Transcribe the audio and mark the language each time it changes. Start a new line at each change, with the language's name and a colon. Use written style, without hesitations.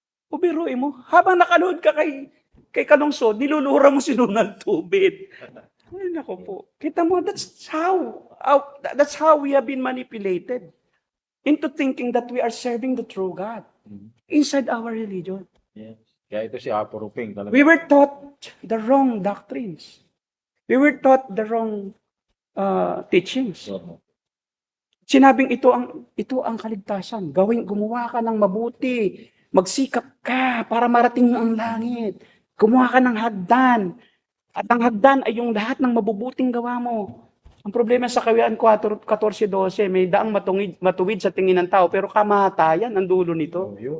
Filipino: Biruin mo, habang nakalood ka kay Kalungsod, nilulura mo si Ronald Tubid. Ay, nako po. Kita mo,
English: that's how we have been manipulated into thinking that we are serving the true God inside our religion. Yes.
Filipino: Kaya ito si Apo Ruping talaga.
English: We were taught the wrong doctrines. We were taught the wrong teachings.
Filipino: Sinabing ito ang kaligtasan. Gumawa ka ng mabuti. Magsikap ka para marating mo ang langit. Gumawa ka ng hagdan. At ang hagdan ay yung lahat ng mabubuting gawa mo. Ang problema sa Kawikaan 14:12, may daang matuwid sa tingin ng tao, pero kamatayan ang dulo nito.